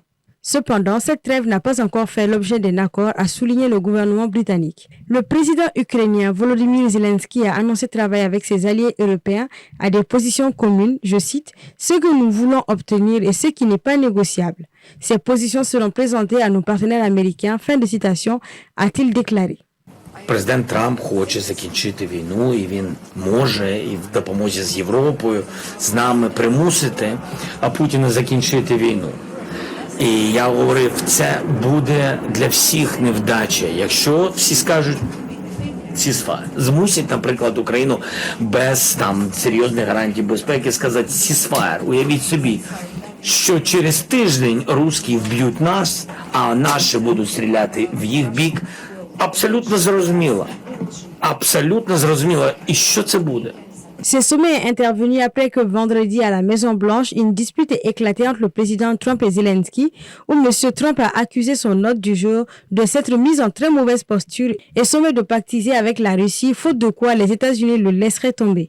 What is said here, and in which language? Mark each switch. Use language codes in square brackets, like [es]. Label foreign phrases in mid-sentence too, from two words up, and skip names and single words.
[fr] Cependant, cette trêve n'a pas encore fait l'objet d'un accord, a souligné le gouvernement britannique. Le président ukrainien Volodymyr Zelensky a annoncé travailler avec ses alliés européens à des positions communes, je cite, « Ce que nous voulons obtenir et ce qui n'est pas négociable. Ces positions seront présentées à nos partenaires américains », fin de citation, a-t-il déclaré. [uk] Президент Трамп хоче закінчити війну, і він може, і в допомозі з Європою, з нами примусити Путіна закінчити війну. І я говорив, це буде для всіх невдача, якщо всі скажуть ceasefire. Змусять, наприклад, Україну без там серйозних гарантій безпеки сказати ceasefire. Уявіть собі, що через тиждень русські вб'ють нас, а наші будуть стріляти в їх бік. Абсолютно зрозуміло. Абсолютно зрозуміло. І що це буде? [fr] Ce sommet est intervenu après que vendredi à la Maison-Blanche, une dispute ait éclaté entre le président Trump et Zelensky, où M. Trump a accusé son hôte du jour de s'être mis en très mauvaise posture et sommé de pactiser avec la Russie, faute de quoi les États-Unis le laisseraient tomber.